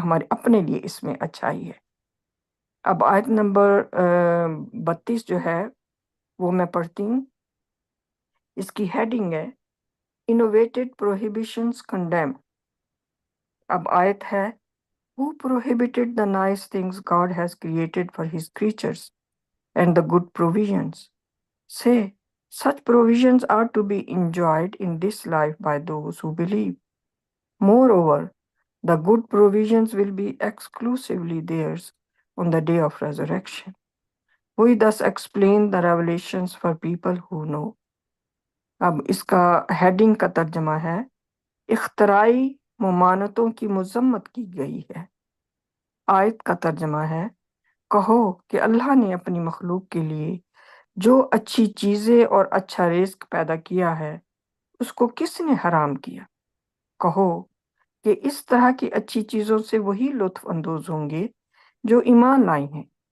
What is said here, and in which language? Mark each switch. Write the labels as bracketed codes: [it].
[ur] اپنے لیے اس میں اچھائی ہے۔ اب آیت نمبر 32 جو ہے وہ میں پڑھتی ہوں، اس کی ہیڈنگ ہے انوویٹڈ پروہیبیشنز کنڈیم۔ اب آیت ہے [en] Who prohibited the nice things God has created for his creatures and the good provisions? Say, such provisions are to be enjoyed in this life by those who believe. Moreover, the good provisions will be exclusively theirs on the day of resurrection. We thus explain the revelations for people who know. [ur] اب اس کا heading کا ترجمہ ہے اختراعی ممانتوں کی مذمت کی گئی ہے۔ آیت کا ترجمہ ہے کہو کہ اللہ نے اپنی مخلوق کے لیے جو اچھی چیزیں اور اچھا رزق پیدا کیا ہے اس کو کس نے حرام کیا؟ کہو کہ اس طرح کی اچھی چیزوں سے وہی لطف اندوز ہوں گے جو ایمان لائے ہیں۔